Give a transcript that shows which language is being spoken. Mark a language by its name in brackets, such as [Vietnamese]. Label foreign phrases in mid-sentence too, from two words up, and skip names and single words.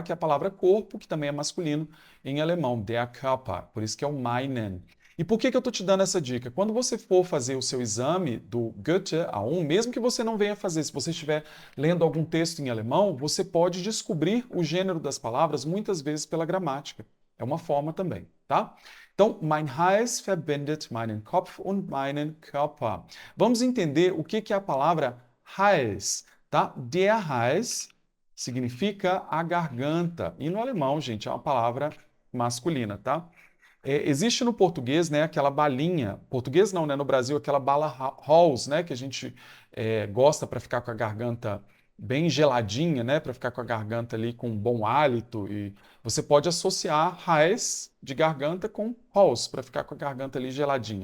[Portuguese] Que é a palavra corpo, que também é masculino em alemão, [German] der Körper, [Portuguese] por isso que é o meinen. E por que que eu estou te dando essa dica? Quando você for fazer o seu exame do Goethe A1, mesmo que você não venha fazer, se você estiver lendo algum texto em alemão, você pode descobrir o gênero das palavras muitas vezes pela gramática. É uma forma também, tá? Então, [German] mein Hals verbindet meinen Kopf und meinen Körper. [Portuguese] Vamos entender o que que é a palavra Hals, tá? [German] Der Hals [Portuguese] significa a garganta. E no alemão, gente, é uma palavra masculina, tá? Existe no português, né, aquela balinha, português não, né, no Brasil, aquela bala Halls, né, que a gente gosta para ficar com a garganta bem geladinha, né, para ficar com a garganta ali com um bom hálito, e você pode associar Hals de garganta com Halls, para ficar com a garganta ali geladinha.